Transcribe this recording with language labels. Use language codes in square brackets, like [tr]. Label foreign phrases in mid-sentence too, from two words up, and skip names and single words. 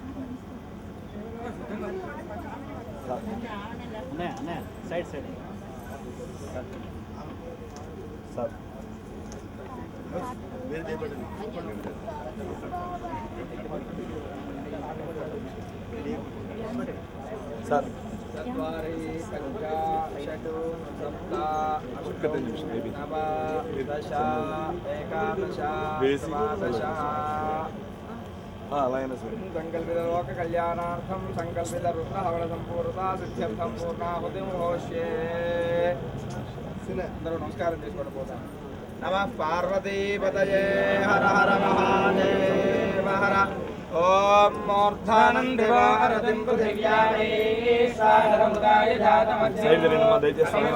[te] సైడ్ సార్ సార్ [sa] चत्वारि पञ्च षट् सप्त अष्ट नव दश एकादश द्वादश [te] అలాగే సార్ [sa] संकल्पित लोक कल्याणार्थं संकल्पित रुद्र हवन संपूर्णता सिद्ध्यर्थं पूर्णाहुतिं होष्ये [te] అందరూ నమస్కారం చేసుకోండి పోతాం [sa] నమః పార్వతీపతయే హర హర మహాదేవ హర ఓం మూర్ధానందివారతిం పృథివ్యామే సాగరముదాయ జాతమధ్యం [te] సైడ్ రండి మా దయచేసి